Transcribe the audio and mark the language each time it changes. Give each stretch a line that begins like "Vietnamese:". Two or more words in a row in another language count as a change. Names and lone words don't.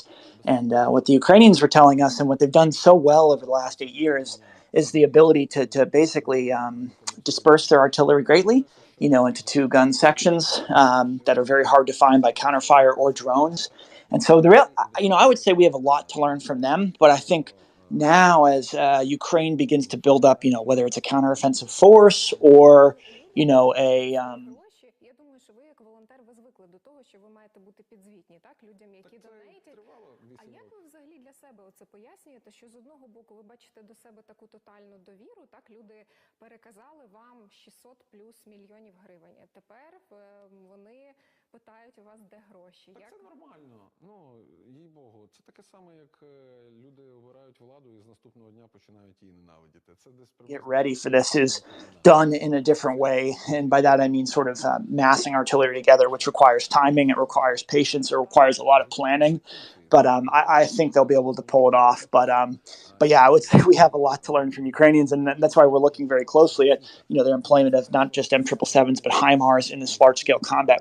English: And what the Ukrainians were telling us and what they've done so well over the last 8 years is the ability to basically disperse their artillery greatly, into two gun sections that are very hard to find by counterfire or drones. And so I would say we have a lot to learn from them, but I think now as Ukraine begins to build up, whether it's a counteroffensive force or,
Ukrainian: це пояснюєте, що з одного боку ви бачите до себе таку тотальну довіру, так люди переказали вам 600 плюс мільйонів гривень. А тепер вони питають у вас, де гроші. Так це нормально. Їй-богу, це таке саме, як люди обирають владу і з наступного дня починають її ненавидіти. Це десь
English: Get ready for this is done in a different way, and by that I mean sort of massing artillery together, which requires timing, it requires patience, it requires a lot of planning. But I think they'll be able to pull it off. But yeah, I would say we have a lot to learn from Ukrainians, and that's why we're looking very closely at their employment of not just M777s but HIMARS in this large-scale combat.